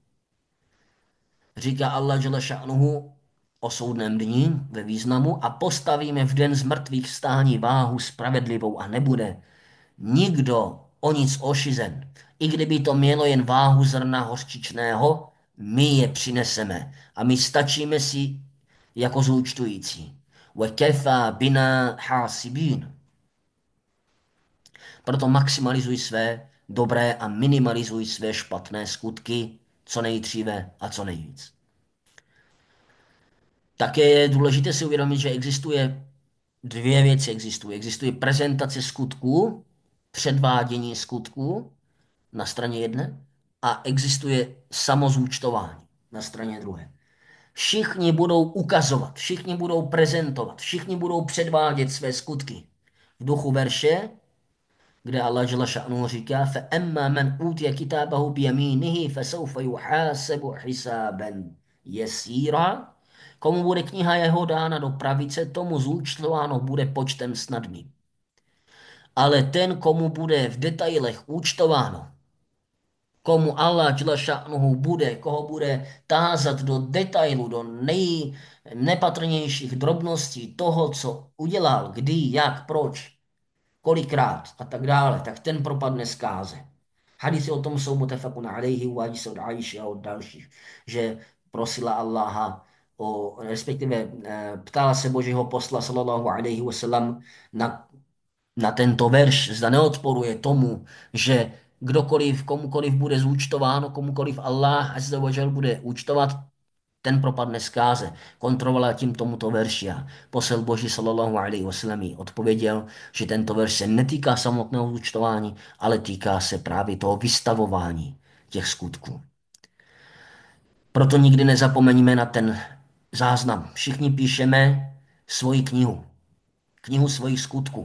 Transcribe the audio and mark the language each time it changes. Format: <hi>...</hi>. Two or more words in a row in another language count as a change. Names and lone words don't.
<cs>Říká Allah</cs> <ar>جل شأنه</ar> <cs>o soudném dni ve významu a postavíme v den z mrtvých vstání váhu spravedlivou a nebude nikdo o nic ošizen. I kdyby to mělo jen váhu zrna hořčičného, my je přineseme a my stačíme si jako zúčtující.</cs> <ar>وَكَفَى بِنَا حَاسِبِينَ.</ar> <cs>Proto maximalizuj své dobré a minimalizuj své špatné skutky co nejdříve a co nejvíc. Také je důležité si uvědomit, že existuje dvě věci. Existuje prezentace skutků, předvádění skutků na straně jedné a existuje samozúčtování na straně druhé. Všichni budou ukazovat, všichni budou prezentovat, všichni budou předvádět své skutky. V duchu verše kde Allah</cs> <ar>جل شأنه</ar> <cs>říká</cs> <ar>فَأَمَّا مَنْ أُوتِيَ كِتَابَهُ بِيَمِينِهِ فَسَوْفَ يُحَاسَبُ حِسَابًا يَسِيرًا.</ar> <cs>Komu bude kniha jeho dána do pravice, tomu zúčtováno bude počtem snadným. Ale ten, komu bude v detailech účtováno, komu Allah</cs> <ar>جل شأنه</ar> <cs>bude, koho bude tázat do detailu, do nejnepatrnějších drobností toho, co udělal, kdy, jak, proč, kolikrát a tak dále, tak ten propadne zkáze. Hadisy o tom jsou</cs> <ar>متفق عليه,</ar> <cs>uvádí se od Aishy a od dalších, že prosila Allaha respektive ptala se Božího posla</cs> <ar>صلى الله عليه وسلم</ar> <cs>na, na tento verš, zda neodporuje tomu, že kdokoliv, komukoliv bude zúčtováno, komukoliv Allah</cs> <ar>عز وجل</ar> <cs>bude účtovat, ten propadne zkáze. Kontrolovala tím tomuto verši a posel Boží</cs> <ar>صلى الله عليه وسلم</ar> <cs>jí odpověděl, že tento verš se netýká samotného účtování, ale týká se právě toho vystavování těch skutků. Proto nikdy nezapomeňme na ten záznam. Všichni píšeme svoji knihu, knihu svojich skutků.</cs>